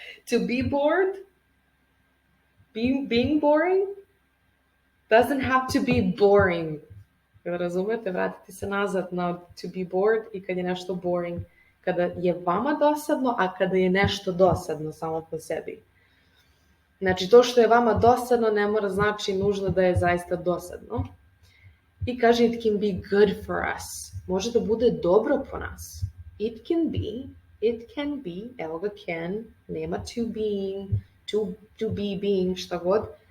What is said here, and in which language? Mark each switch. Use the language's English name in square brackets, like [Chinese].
[English] To be bored, being boring, doesn't have to be boring. [Serbian] Kada razumete, vratite se nazad na [English] to be bored [Serbian] i kad je nešto boring. Kada je vama dosadno, a kada je nešto dosadno samo po sebi. Znači, to što je vama dosadno ne mora znači nužno da je zaista dosadno. I kaže, [English] it can be good for us. [Serbian] Može da bude dobro po nas. [English] It can be, [Serbian] evo ga [English] can, [Serbian] nema [English] to being, to be being, [Serbian] šta god.